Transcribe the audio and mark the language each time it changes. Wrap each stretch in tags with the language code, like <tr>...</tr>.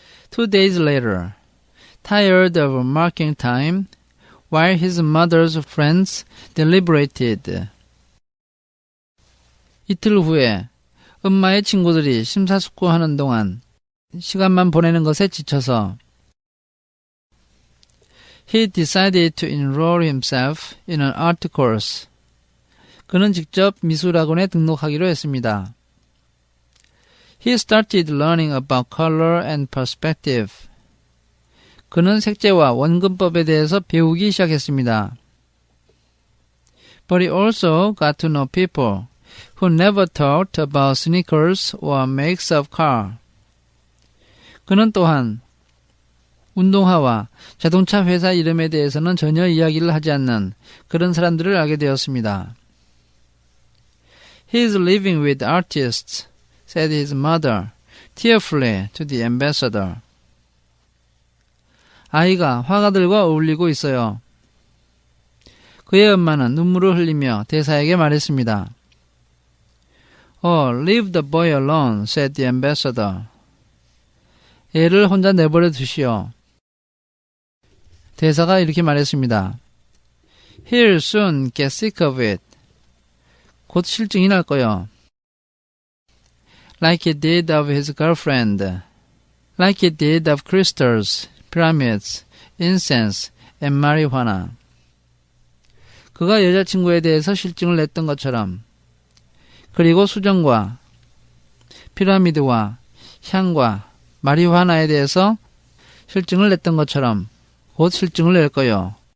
<en>2 days later, tired of marking time, while his mother's friends deliberated.</en> <ko>이틀 후에 엄마의 친구들이 심사숙고하는 동안 시간만 보내는 것에 지쳐서</ko> <en>he decided to enroll himself in an art course.</en> <ko>그는 직접 미술학원에 등록하기로 했습니다.</ko> <en>He started learning about color and perspective.</en> <ko>그는 색채와 원근법에 대해서 배우기 시작했습니다.</ko> <en>But he also got to know people who never talked about sneakers or makes of car.</en> <ko>그는 또한 운동화와 자동차 회사 이름에 대해서는 전혀 이야기를 하지 않는 그런 사람들을 알게 되었습니다.</ko> <en>He is living with artists, said his mother, tearfully to the ambassador.</en> <ko>아이가 화가들과 어울리고 있어요. 그의 엄마는 눈물을 흘리며 대사에게 말했습니다.</ko> <en>Oh, leave the boy alone, said the ambassador.</en> <ko>애를 혼자 내버려 두시오. 대사가 이렇게 말했습니다.</ko> <en>He'll soon get sick of it.</en> <ko>곧 실증이 날 거요.</ko> <en>Like he did of his girlfriend. Like he did of crystals, pyramids, incense, and marijuana.</en> <ko>그가 여자친구에 대해서 실증을 냈던 것처럼 그리고 수정과 피라미드와 향과 마리화나에 대해서 실증을 냈던 것처럼 곧 실증을 낼 거요.</ko>